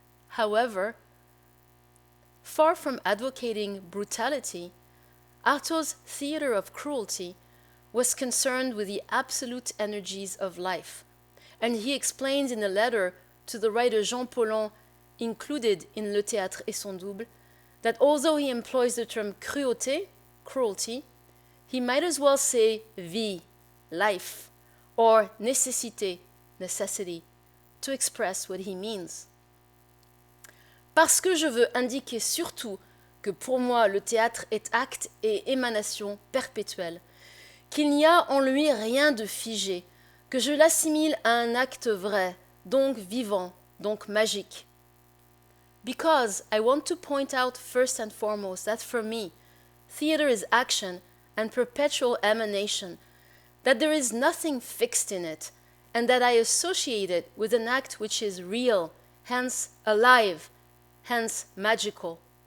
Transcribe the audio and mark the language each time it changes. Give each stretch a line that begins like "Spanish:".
English: However, far from advocating brutality, Artaud's theater of cruelty was concerned with the absolute energies of life, and he explains in a letter to the writer Jean Paulhan, included in Le Théâtre et son double, that although he employs the term cruauté, cruelty, he might as well say vie, life, or nécessité, necessity, to express what he means.
French: Parce que je veux indiquer surtout que pour moi le théâtre est acte et émanation perpétuelle, qu'il n'y a en lui rien de figé, que je l'assimile à un acte vrai, donc vivant, donc magique.
English: Because I want to point out first and foremost that for me, theater is action and perpetual emanation, that there is nothing fixed in it, and that I associate it with an act which is real, hence alive, hence magical.